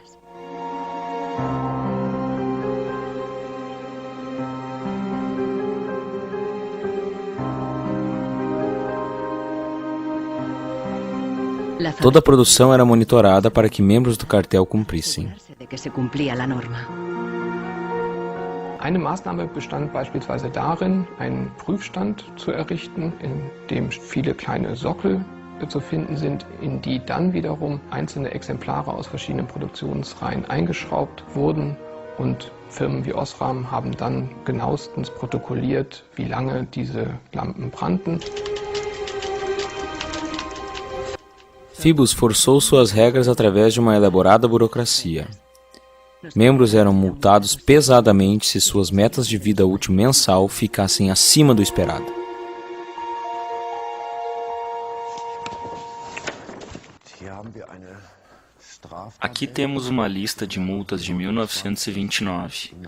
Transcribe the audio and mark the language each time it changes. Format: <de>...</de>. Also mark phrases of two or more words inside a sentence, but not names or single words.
<pt>Toda a produção era monitorada para que membros do cartel cumprissem.</pt> <de>Eine Maßnahme bestand beispielsweise darin, einen Prüfstand zu errichten, in dem viele kleine Sockel zu finden sind, in die dann wiederum einzelne Exemplare aus verschiedenen Produktionsreihen eingeschraubt wurden, und Firmen wie Osram haben dann genauestens protokolliert, wie lange diese Lampen brannten.</de> <pt>Phoebus forçou suas regras através de uma elaborada burocracia. Membros eram multados pesadamente se suas metas de vida útil mensal ficassem acima do esperado. Aqui temos uma lista de multas de 1929.</pt>